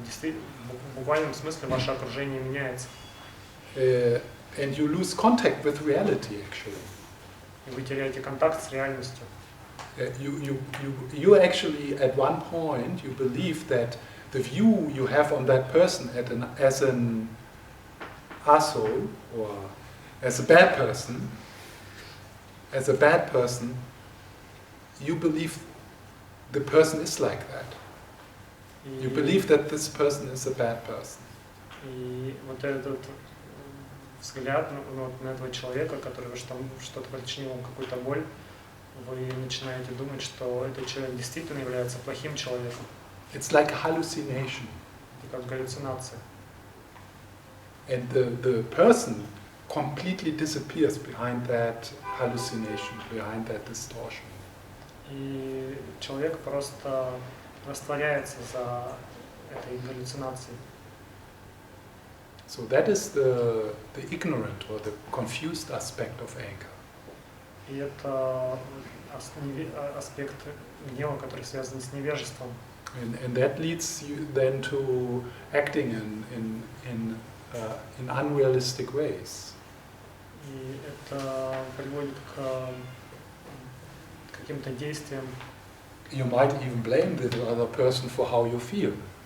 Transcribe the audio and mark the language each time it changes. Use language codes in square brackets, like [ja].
[ru] Действительно, в буквальном смысле ваше окружение меняется. [en] And you lose contact with reality, actually. [ru] И вы теряете контакт с реальностью. [en] You actually, at one point, you believe that the view you have on that person as an asshole or as a bad person, you believe the person is like that. You believe that this person is a bad person. [ru] И вот этот взгляд на этого человека, который что-то причинил вам какую-то боль, вы начинаете думать, что этот человек действительно является плохим человеком. [en] It's like a hallucination. [ru] Это как галлюцинация. [en] And the person completely disappears behind that hallucination, behind that distortion. [ru] И человек просто растворяется за этой галлюцинацией. [en] So that is the ignorant or the confused aspect of anger. [ru] И это аспект гнева, который связан с невежеством. [en] And that leads you then to acting in unrealistic ways. [ru] И это приводит к каким-то действиям. [en] You might even blame the other person for how you feel.